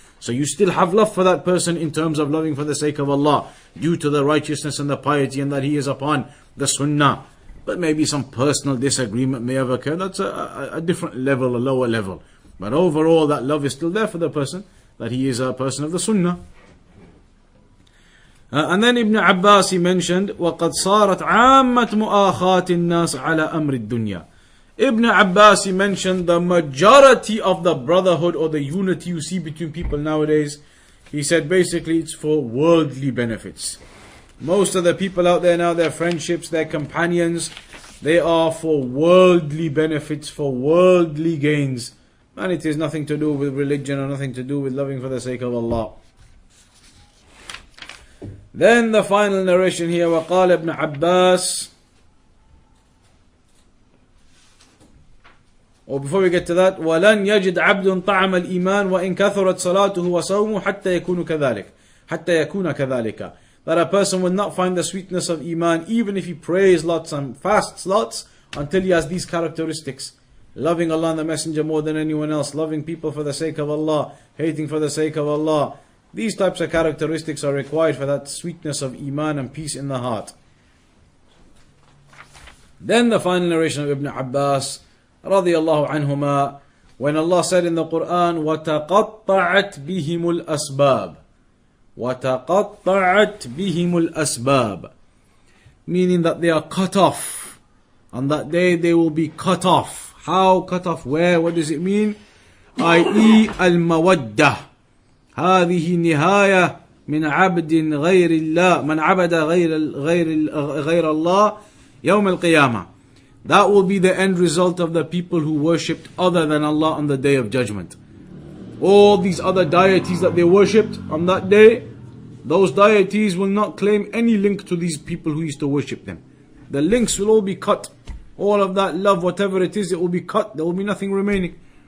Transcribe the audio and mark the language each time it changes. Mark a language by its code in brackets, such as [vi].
[en] So you still have love for that person in terms of loving for the sake of Allah, due to the righteousness and the piety and that he is upon the Sunnah. But maybe some personal disagreement may have occurred. That's a different level, a lower level. But overall, that love is still there for the person, that he is a person of the Sunnah. And then Ibn Abbas, he mentioned, [ar] وَقَدْ صَارَتْ عَامَّةُ مُؤَاخَاتِ النَّاسِ عَلَى أَمْرِ الدُّنْيَا. [en] Ibn Abbas, he mentioned the majority of the brotherhood or the unity you see between people nowadays. He said basically it's for worldly benefits. Most of the people out there now, their friendships, their companions, they are for worldly benefits, for worldly gains. And it is nothing to do with religion or nothing to do with loving for the sake of Allah. Then the final narration here, [ar] وقال ابن عباس. [en] Or before we get to that, [ar] وَلَنْ يَجِدْ عَبْدٌ طَعَمَ الْإِيمَانِ وَإِنْ كَثُرَتْ صَلَاتُهُ وَصَوْمُهُ حَتَّى يَكُونَ كَذَلِكَ. [en] that a person will not find the sweetness of Iman even if he prays lots and fasts lots until he has these characteristics. Loving Allah and the Messenger more than anyone else, loving people for the sake of Allah, hating for the sake of Allah. These types of characteristics are required for that sweetness of Iman and peace in the heart. Then the final narration of Ibn Abbas radiyallahu anhuma, when Allah said in the Quran, [ar] وَتَقَطَّعَتْ بِهِمُ الْأَسْبَابِ وَتَقَطَّعَتْ بِهِمُ الْأَسْبَابِ, [en] meaning that they are cut off. On that day they will be cut off. How cut off? Where? What does it mean? i.e. al-mawaddah. [ar] هذه نهاية من عبد غير الله من عبد غير الله يوم القيامة. [en] That will be the end result of the people who worshipped other than Allah on the day of judgment. All these other deities that they worshipped on that day, those deities will not claim any link to these people who used to worship them. The links will all be cut. All of that love, whatever it is, it will be cut. There will be nothing remaining.